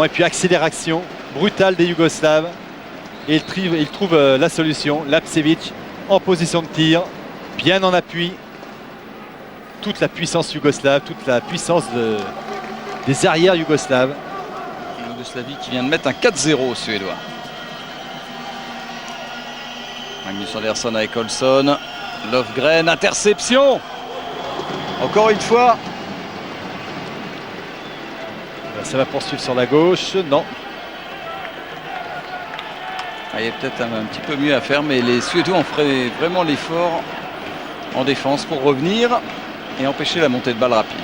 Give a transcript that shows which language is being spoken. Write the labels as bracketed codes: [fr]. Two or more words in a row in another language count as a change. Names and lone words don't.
[fr] Et puis accélération brutale des Yougoslaves. Et ils trouvent la solution. Lapcevic en position de tir, bien en appui. Toute la puissance yougoslave, toute la puissance des arrières yougoslaves. La Yougoslavie qui vient de mettre un 4-0 aux Suédois. Magnus Andersson avec Olsson. Löfgren, interception. Encore une fois. Ça va poursuivre sur la gauche. Non. Il y a peut-être un petit peu mieux à faire, mais les Suédois ont fait vraiment l'effort en défense pour revenir et empêcher la montée de balle rapide.